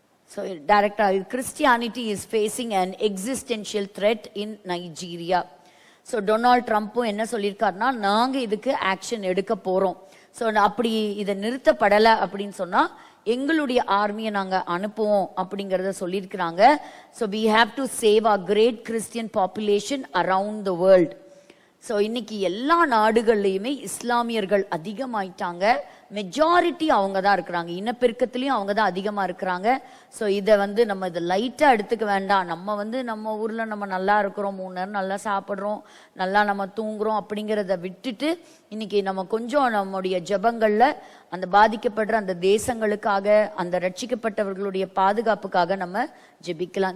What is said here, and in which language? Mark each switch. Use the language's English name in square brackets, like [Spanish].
[English] So director, Christianity is facing an existential threat in Nigeria. [Tamil] So Donald ட்ரம்ப்பும் என்ன சொல்லியிருக்காருன்னா, நாங்க இதுக்கு ஆக்ஷன் எடுக்க போறோம். ஸோ அப்படி இதை நிறுத்தப்படலை அப்படின்னு சொன்னா எங்களுடைய ஆர்மியை நாங்க அனுப்புவோம் அப்படிங்கறத சொல்லியிருக்கிறாங்க. [English] So we have to save our great Christian population around the world. [Tamil] So இன்னைக்கு எல்லா நாடுகள்லையுமே இஸ்லாமியர்கள் அதிகமாயிட்டாங்க. மெஜாரிட்டி அவங்க தான் இருக்கிறாங்க, இனப்பெருக்கத்திலையும் அவங்க தான் அதிகமா இருக்கிறாங்க. ஸோ இதை வந்து நம்ம இதை லைட்டா எடுத்துக்க வேண்டாம். நம்ம வந்து நம்ம ஊர்ல நம்ம நல்லா இருக்கிறோம், 3 நேரம் நல்லா சாப்பிட்றோம், நல்லா நம்ம தூங்குறோம் அப்படிங்கிறத விட்டுட்டு இன்னைக்கு நம்ம கொஞ்சம் நம்முடைய ஜெபங்கள்ல அந்த பாதிக்கப்படுற அந்த தேசங்களுக்காக, அந்த ரட்சிக்கப்பட்டவர்களுடைய பாதுகாப்புக்காக நம்ம ஜெபிக்கலாம்.